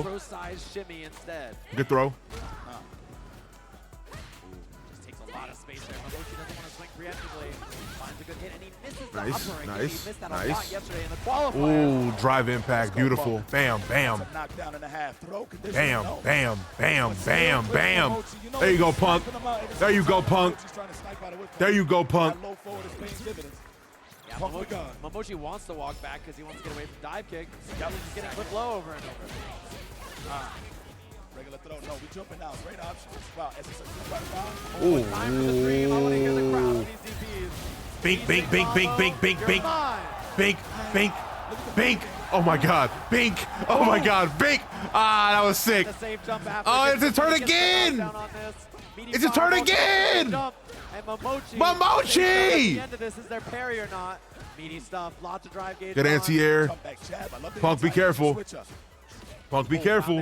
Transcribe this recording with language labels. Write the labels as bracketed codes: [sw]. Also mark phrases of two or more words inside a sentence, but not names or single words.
[en] Micro-size shimmy instead. Good throw. Just takes a lot of space there. Momochi doesn't want to swing preemptively. Finds a good hit, and he misses the Nice, upper. nice, He missed that a nice. lot yesterday in the qualifier. Ooh, drive impact. Beautiful. Bam, bam. Knockdown and a half. Throw condition. Bam, No. bam, bam, bam, bam. There you go, Punk. There you go, Punk. There you go, Punk. Low forward is paying dividends. Yeah, Punk the god. Momochi wants to walk back because he wants to get away from dive kick. He's just getting clip low over and over. Regular throw. No, we jumping now. Great option. Wow, SSX right around. Ooh. Time for the stream. I want to hear the crowd with these DPs. Bink, bink, bink, bink, bink, bink, bink. Bink, bink, bink. Oh my God. Bink. Oh my God. Bink. Ah, that was sick. The same jump after. Oh, it's a turn again. It's a turn again. And Momochi. Momochi! At the end of this, is there parry or not? Meaty stuff, lots of drive gauge. Good anti-air. Punk, be careful. Punk, be careful.